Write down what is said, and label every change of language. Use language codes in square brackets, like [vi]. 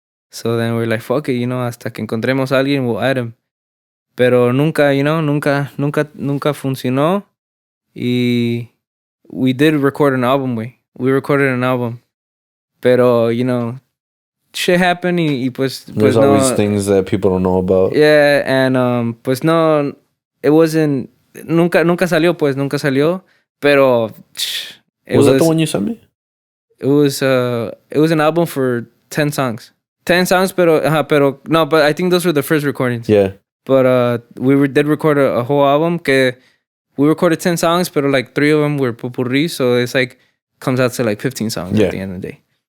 [en] So then we're like, fuck it, you know, [es] hasta que encontremos a alguien, [en] we'll add him. [es] Pero nunca, [en] you know, [es] nunca funcionó. [en] Y we did record an album, güey. We recorded an album. Pero, you know, shit happened [es] y pues [en] There's no, always things that people don't know about. Yeah, and [es] pues no, [en] it wasn't, [es] nunca salió. Pero [en] Was that the one you sent me? It was an album for 10 songs. 10 songs, [es] pero no, [en] but I think those were the first recordings. Yeah. But we did record a whole album que we recorded 10 songs, but like 3 of them were popurrí, so it's like comes out to like 15 songs at the end of the day.